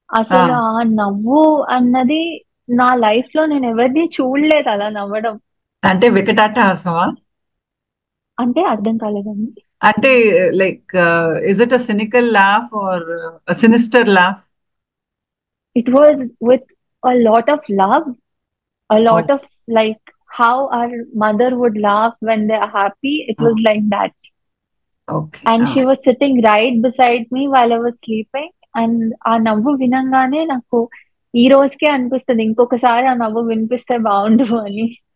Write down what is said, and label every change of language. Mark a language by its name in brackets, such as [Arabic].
[Telugu] ఆ, అసలు ఆ నవ్వు అన్నది నా లైఫ్ లో నేను ఎవరిని చూడలేదు అలా నవ్వడం. అంటే వికటాటహాసమా? అంటే అర్థం కాలేదండి. [English] అంటే like is it a cynical laugh or sinister laugh? It was with a lot of love, a lot of like how our mother would laugh when they are happy. It was like that. Okay. And she was sitting right beside me while I was sleeping. And [Telugu] ఆ నవ్వు వినంగానే నాకు ఈ రోజుకే అనిపిస్తుంది ఇంకొకసారి ఆ నవ్వు వినిపిస్తే బాగుండు అని.